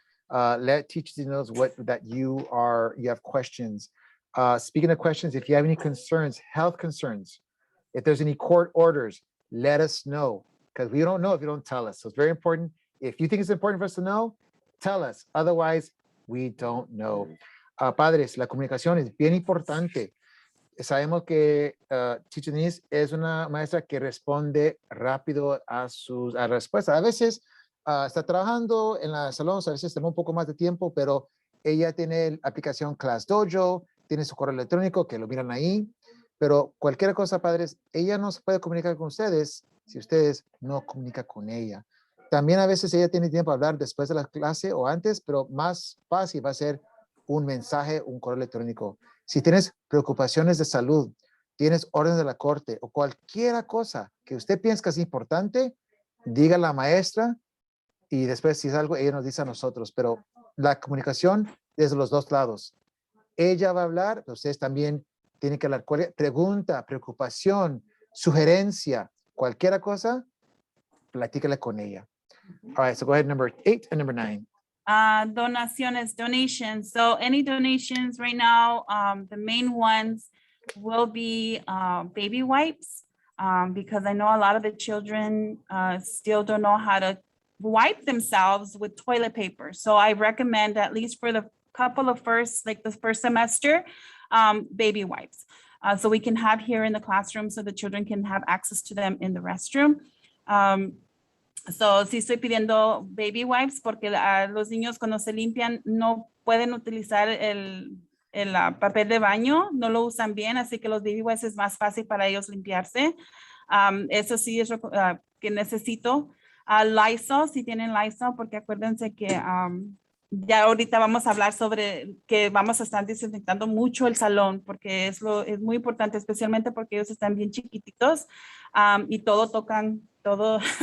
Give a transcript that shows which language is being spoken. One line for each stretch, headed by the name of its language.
English: Let Teacher Denise know that you have questions. Speaking of questions, if you have any concerns, health concerns, if there's any court orders, let us know, because we don't know if you don't tell us. So it's very important. If you think it's important for us to know, tell us. Otherwise, we don't know.
Spanish: Padres, la comunicación es bien importante. Sabemos que Teacher Denise es una maestra que responde rápido a sus respuestas. A veces está trabajando en la salón, a veces toma un poco más de tiempo, pero ella tiene la aplicación Class Dojo, tiene su correo electrónico que lo miran ahí, pero cualquier cosa, padres, ella no se puede comunicar con ustedes si ustedes no comunican con ella. También a veces ella tiene tiempo a hablar después de la clase o antes, pero más fácil va a ser un mensaje, un correo electrónico. Si tienes preocupaciones de salud, tienes órdenes de la corte o cualquier cosa que usted piensa que es importante, diga a la maestra y después si es algo, ella nos dice a nosotros. Pero la comunicación desde los dos lados. Ella va a hablar, ustedes también tienen que hablar. Pregunta, preocupación, sugerencia, cualquier cosa, platícala con ella.
English: All right, so go ahead, number 8 and number 9.
Spanish: Donaciones,
English: donations. So any donations right now, the main ones will be baby wipes, because I know a lot of the children still don't know how to wipe themselves with toilet paper. So I recommend, at least for the couple of the first semester, baby wipes. So we can have here in the classroom so the children can have access to them in the restroom.
Spanish: So sí estoy pidiendo baby wipes porque los niños cuando se limpian no pueden utilizar el papel de baño, no lo usan bien, así que los baby wipes es más fácil para ellos limpiarse. Eso sí es que necesito. Lysol, si tienen Lysol, porque acuérdense que ya ahorita vamos a hablar sobre que vamos a estar desinfectando mucho el salón, porque es muy importante, especialmente porque ellos están bien chiquititos y tocan todo.